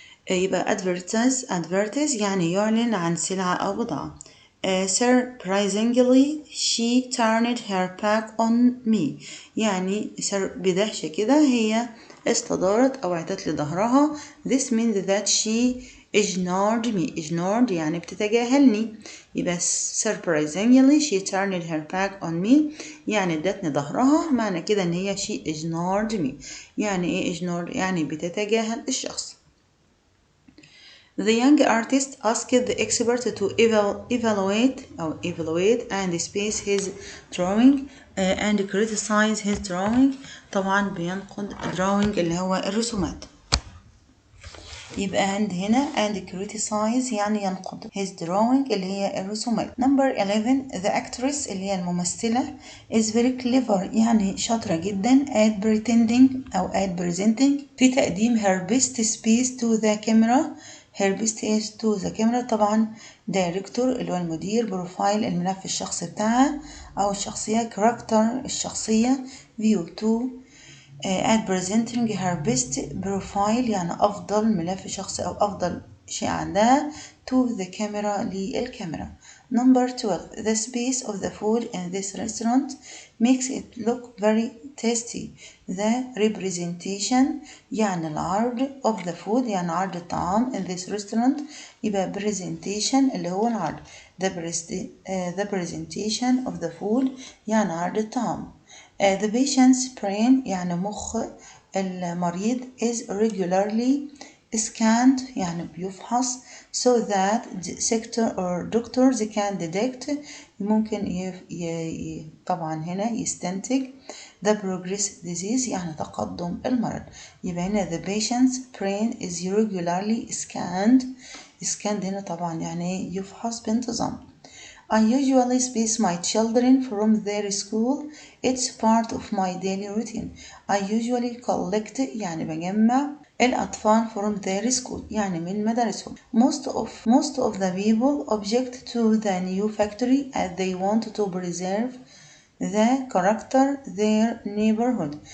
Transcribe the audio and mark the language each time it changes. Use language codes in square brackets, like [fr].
[ar] يبقى advertise يعني يعلن عن سلعة أو بضاعة. [en] Surprisingly she turned her back on me [ar] يعني بدهشة كده هي استدارت أو اعتت لظهرها. [en] This means that she ignored me. [ar] ignored يعني بتتجاهلني. يبقى [en] surprisingly she turned her back on me [ar] يعني ادتني ظهرها، معنى كده ان هي [en] she ignored me. [ar] يعني ايه ignored؟ يعني بتتجاهل الشخص. [en] The young artist asked the expert to evaluate and space his drawing and criticize his drawing. [ar] طبعا بينقد drawing اللي هو الرسومات. يبقى هنا [en] and criticize [ar] يعني ينقد his drawing اللي هي الرسومات. [en] Number 11 the actress [ar] اللي هي الممثلة [en] is very clever [ar] يعني شاطرة جدا [en] at pretending أو at presenting [ar] في تقديم [en] her best space to the camera. her best is to the camera [ar] طبعا دايركتور اللي هو المدير، بروفايل الملف الشخصي بتاعها أو الشخصية، character الشخصية، view to [en] at presenting her best profile [ar] يعني أفضل ملف شخصي أو أفضل شيء عندها [en] to the camera [ar] للكاميرا. [en] Number 12 the space of the food in this restaurant makes it look very tasty. The representation [ar] يعني العرض [en] of the food [ar] يعني عرض الطعام [en] in this restaurant [ar] يبقى presentation اللي هو العرض. [en] The presentation of the food [ar] يعني عرض الطعام. [en] The patient's brain [ar] يعني مخ المريض [en] is regularly scanned [ar] يعني بيفحص [en] so that the sector or doctors can detect [ar] ممكن طبعا هنا يستنتج [en] the progress disease [ar] يعني تقدم المرض. يبقى هنا [en] the patient's brain is regularly scanned [ar] هنا طبعا يعني يفحص بانتظام. [en] I usually space my children from their school. It's part of my daily routine. I usually collect [ar] يعني بجمع الأطفال [en] from their school [ar] يعني من مدارسهم. [en] Most of the people object to the new factory as they want to preserve the character their neighborhood.